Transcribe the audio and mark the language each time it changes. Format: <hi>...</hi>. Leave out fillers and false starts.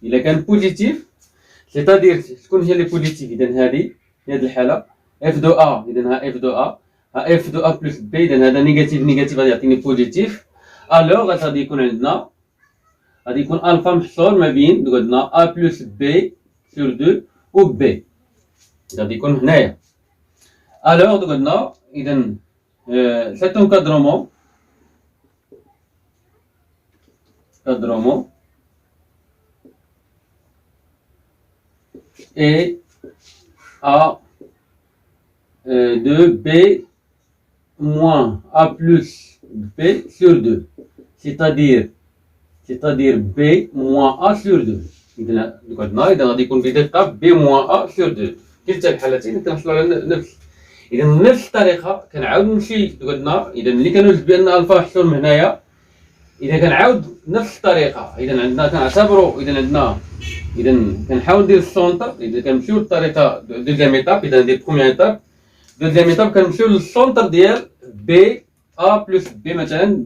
<ar>إلا كان بوزيتيف سيتادير شكون هي لي بوزيتيف؟ إذا هذه في هذه الحالة اف دو أ، إذا ها اف دو أ، ها اف دو أ بلس بي، إذا هذا نيجاتيف غادي يعطيني بوزيتيف. ألوغ غادي يكون عندنا غادي يكون ألفا محصور ما بين قلنا أ بلس بي سور دو و بي، غادي يكون هنايا. ألوغ قلنا إذا</ar> <fr>cet encadrement est A de B moins A plus B sur 2, c'est-à-dire B moins A sur 2.</fr> <ar>إذا غادي يكون بدقة</ar> <fr>B moins A sur 2.</fr> <ar>كلتا الحالتين كنحصلوا على نفس. إذا نفس الطريقة كنعاود نمشي قلنا، إذا ملي كنوجد بأن ألفا محصور من هنايا، اذا كنعاود نفس الطريقه، اذا عندنا كنعتبروا اذا كنحاول ندير السونتر، اذا كنمشيو للطريقه دوزيام ايتاب، اذا ندير بروميير ايتاب دوزيام ايتاب كنمشيو للسونتر ديال بي ا بلس بي مثلا.</ar>